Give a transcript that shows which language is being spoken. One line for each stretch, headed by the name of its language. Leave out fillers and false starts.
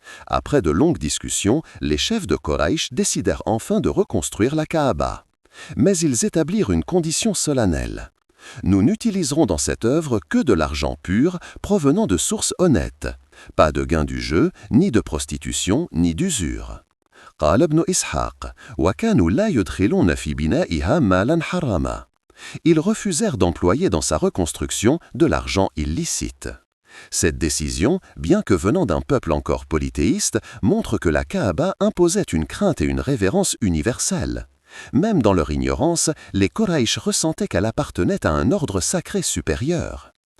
French: Après de longues discussions, les chefs de Quraïch décidèrent enfin de reconstruire la Kaaba. Mais ils établirent une condition solennelle. Nous n'utiliserons dans cette œuvre que de l'argent pur provenant de sources honnêtes. Pas de gain du jeu, ni de prostitution, ni d'usure.
Arabic: قال ابن إسحاق وكانوا لا يدخلون في بنائها مالا حراما.
French: Ils refusèrent d'employer dans sa reconstruction de l'argent illicite. Cette décision, bien que venant d'un peuple encore polythéiste, montre que la Kaaba imposait une crainte et une révérence universelle. Même dans leur ignorance, les Quraïch ressentaient qu'elle appartenait à un ordre sacré supérieur.